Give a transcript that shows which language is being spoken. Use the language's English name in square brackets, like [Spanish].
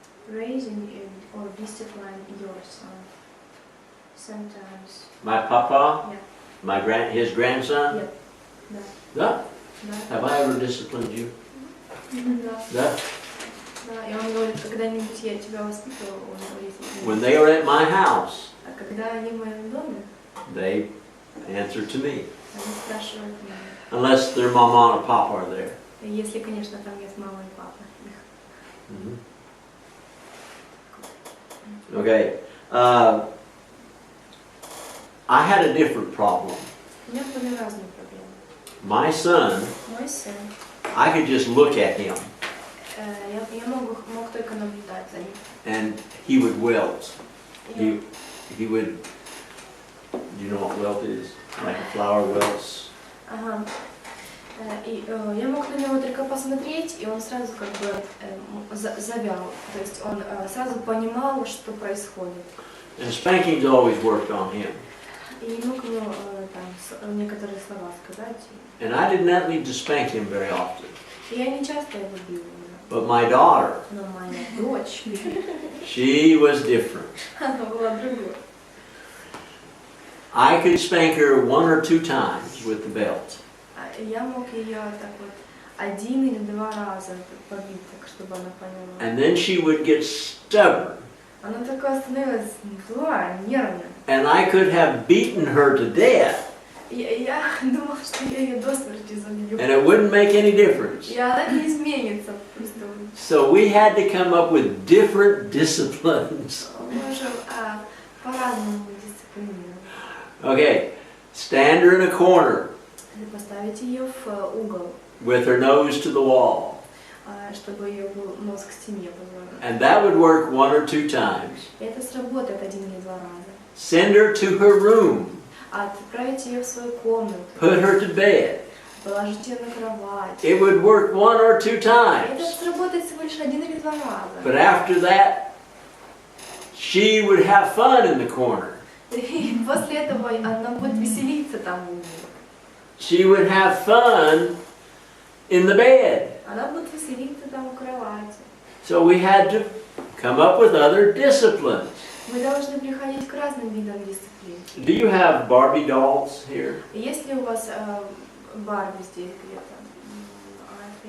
[English] raising or discipline your son? Sometimes. My papa? Yeah. His grandson? Yep. [Russian] Да. Да. [English] Have I ever disciplined you? [Russian] Да. Да. Да. И он говорит, когда-нибудь я тебя воспитывал, он говорит. [English] When they were at my house, [Russian] А когда они в моем доме, [English] they Answer to me. [Russian] Они спрашивают меня. [English] Unless their mama and papa are there. [Russian] Если, конечно, там есть мама и папа. [English] Okay. I had a different problem. [Russian] У меня были разные проблемы. [English] My son, [Russian] Мой сын, [English] I could just look at him [Russian] я мог только наблюдать за ним. [English] and he would wilt. He would, do you know what wilt is? Like a flower wilts. [Russian] Ага. И я мог на него только посмотреть, и он сразу как бы завял. То есть он сразу понимал, что происходит. [English] And spanking's always worked on him. [Russian] И не мог ему там некоторые слова сказать. [English] And I did not need to spank him very often. [Russian] И я не часто его бил. [English] But my daughter, [Russian] Но моя дочь, [English] she was different. [Russian] она была другой. [English] I could spank her 1 or 2 times with the belt. [Russian] Я мог ее так вот 1 или 2 раза побить, так чтобы она поняла. [English] And then she would get stubborn. [Russian] Она такая становилась злая, нервная. [English] And I could have beaten her to death. [Russian] Я думала, что я ее до смерти забью. [English] And it wouldn't make any difference. [Russian] И она не изменится просто. [English] So we had to come up with different disciplines. [Russian] Мы можем по-разному дисциплинировать. [English] Okay, stand her in a corner [Russian] Поставить ее в угол, [English] with her nose to the wall. [Russian] чтобы ее нос к стене повернут. [English] And that would work 1 or 2 times. [Russian] Это сработает 1 или 2 раза. [English] Send her to her room. [Russian] Отправить ее в свою комнату. [English] Put her to bed. [Russian] Положить ее на кровать. [English] It would work 1 or 2 [Russian] Это [English] times. [Russian] сработает всего лишь 1 или 2 раза. [English] But after that, she would have fun in the corner. [Russian] И после этого она будет веселиться там у нее. [English] She would have fun in the bed. [Russian] Она будет веселиться там у кровати. [English] So we had to come up with other disciplines. [Russian] Мы должны приходить к разным видам дисциплин. [English] Do you have Barbie dolls here? [Russian] Есть ли у вас Барби здесь где-то?